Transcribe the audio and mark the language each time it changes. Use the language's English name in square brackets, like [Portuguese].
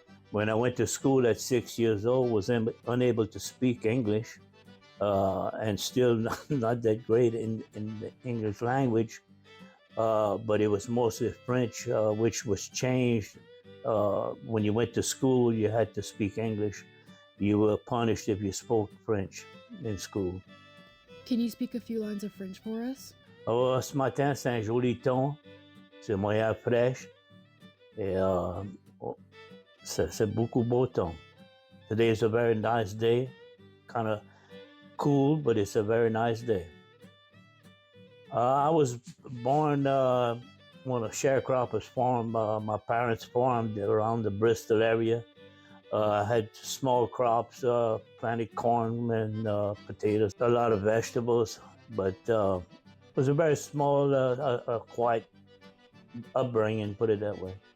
[English] When I went to school at 6 years old, was unable to speak English, and still not that great in the English language. But it was mostly French, which was changed. When you went to school, you had to speak English. You were punished if you spoke French in school. Can you speak a few lines of French for us? [French] Oh, ce matin, c'est un joli temps. C'est moyen fraîche. Et c'est beaucoup beau temps. [English] Today is a very nice day. Kind of cool, but it's a very nice day. I was born on a sharecropper's farm. My parents farmed around the Bristol area. I had small crops, planted corn and potatoes, a lot of vegetables, but it was a very small, quiet upbringing, put it that way.